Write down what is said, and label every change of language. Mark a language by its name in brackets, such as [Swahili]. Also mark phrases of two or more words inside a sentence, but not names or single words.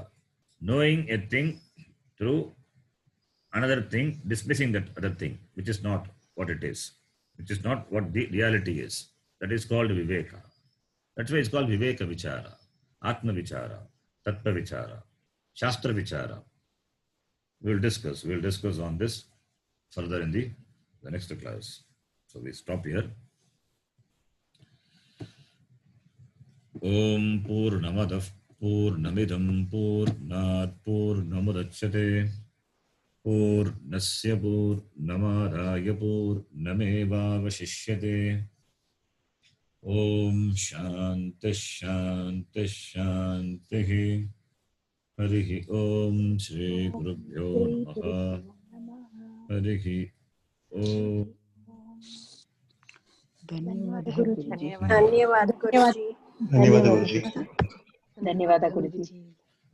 [English] Knowing a thing through another thing, dismissing that other thing, which is not what it is, which is not what the reality is. That is called Viveka. That's why it's called Viveka Vichara, Atma Vichara, Tattva Vichara, Shastra Vichara. We'll discuss on this further in the next class. So we stop here. [Sanskrit] Om Purnamadah Purnamidam Purnat Purnamudachyate Purnasya Purnamadaya Purnamevavashishyate. Om Shanti Shanti Shanti. Harihi Om Shri Gurubhyo Namaha. Harihi Om. [Kannada] ಧನ್ಯವಾದ ಗುರುಜಿ. ಧನ್ಯವಾದ ಗುರುಜಿ. ಧನ್ಯವಾದ ಗುರುಜಿ. ಧನ್ಯವಾದ ಗುರುಜಿ.